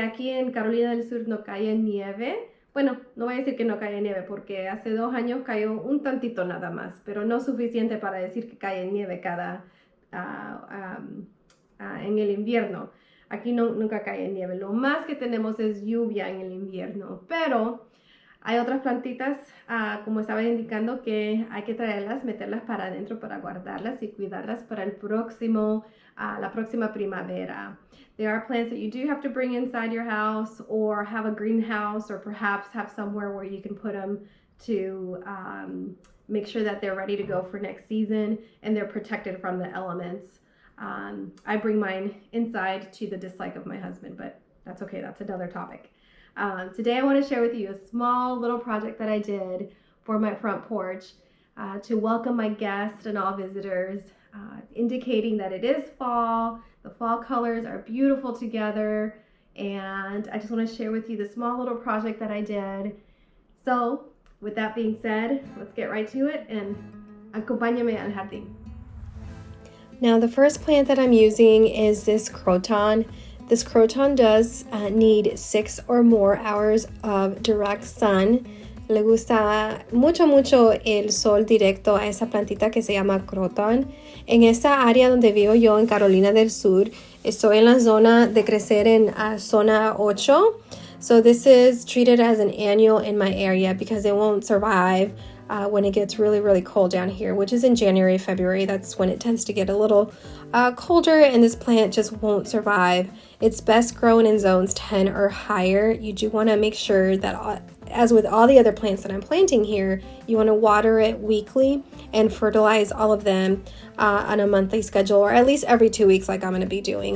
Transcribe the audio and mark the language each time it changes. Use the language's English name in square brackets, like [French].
[Spanish] Aquí en Carolina del Sur no cae nieve. Bueno, no voy a decir que no cae nieve porque hace 2 años cayó un tantito nada más, pero no suficiente para decir que cae nieve en el invierno. Aquí nunca cae nieve. Lo más que tenemos es lluvia en el invierno, pero hay otras plantitas, como estaba indicando, que hay que traerlas, meterlas para adentro para guardarlas y cuidarlas para la próxima primavera. [English] There are plants that you do have to bring inside your house or have a greenhouse or perhaps have somewhere where you can put them to make sure that they're ready to go for next season and they're protected from the elements. I bring mine inside to the dislike of my husband, but that's okay. That's another topic. Today I want to share with you a small little project that I did for my front porch to welcome my guests and all visitors, indicating that it is fall. The fall colors are beautiful together, and I just want to share with you the small little project that I did. So, with that being said, let's get right to it and [Spanish] acompáñame al jardín. [English] Now the first plant that I'm using is this Croton. This Croton does need 6 or more hours of direct sun. [Spanish] Le gusta mucho el sol directo a esa plantita que se llama Croton. En esta área donde vivo yo en Carolina del Sur, estoy en la zona de crecer en zona 8. [English] So this is treated as an annual in my area because it won't survive when it gets really cold down here, which is in January, February. That's when it tends to get a little colder and this plant just won't survive. It's best grown in zones 10 or higher. You do want to make sure that, as with all the other plants that I'm planting here, you want to water it weekly and fertilize all of them on a monthly schedule, or at least every 2 weeks like I'm going to be doing.